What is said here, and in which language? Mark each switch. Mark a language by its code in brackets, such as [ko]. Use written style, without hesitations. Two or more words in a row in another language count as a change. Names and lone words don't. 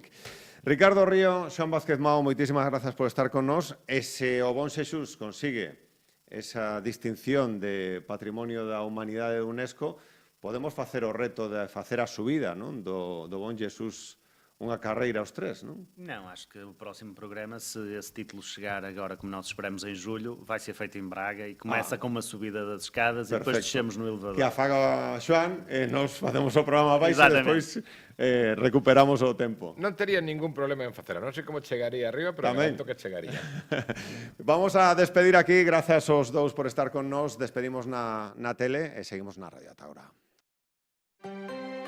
[gl] Ricardo Río, Xoán Vázquez Mao, moitísimas grazas por estar con nós. E se o Bon Xesús consigue esa distinción de Patrimonio da Humanidade de UNESCO, podemos facer o reto de facer a subida, non? Do Bon Xesús unha carreira aos tres, non? [pt] Não, acho que o próximo programa, se esse título chegar agora, como nós esperamos em julho, vai ser feito em Braga e começa com uma subida das escadas e depois descemos no elevador. [gl] Que afaga Xoán, nos facemos o programa abaixo e Exatamente. despois recuperamos o tempo. Non tería ningún problema en facela. Non sei como chegaría arriba, pero Tamén. garanto que chegaría. Vamos a despedir aquí, grazas aos dous por estar con nós, despedimos na tele e seguimos na radio ata ahora.